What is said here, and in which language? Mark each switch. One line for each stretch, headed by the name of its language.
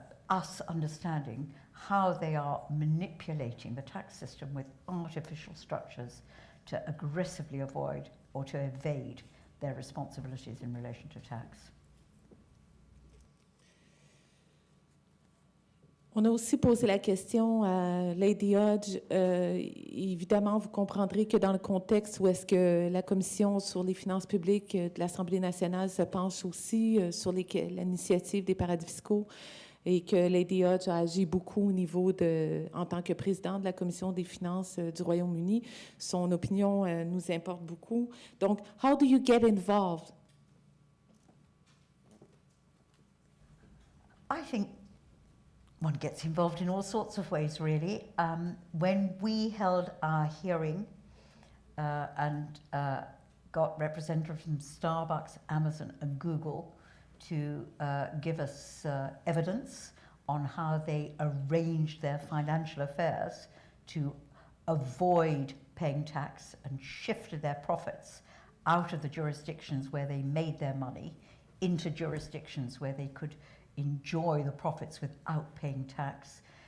English: us understanding how they are manipulating the tax system with artificial structures to aggressively avoid or to evade their responsibilities in relation to tax.
French: On a aussi posé la question à Lady Hodge. Évidemment, vous comprendrez que dans le contexte où est-ce que la Commission sur les finances publiques de l'Assemblée nationale se penche aussi sur l'initiative des paradis fiscaux et que Lady Hodge a agi beaucoup au niveau en tant que présidente de la Commission des finances du Royaume-Uni, son opinion nous importe beaucoup.
English: Donc, how do you get involved? I think one gets involved in all sorts of ways, really. When we held our hearing and got representatives from Starbucks, Amazon, and Google to give us evidence on how they arranged their financial affairs to avoid paying tax and shifted their profits out of the jurisdictions where they made their money into jurisdictions where they could enjoy the profits without paying tax.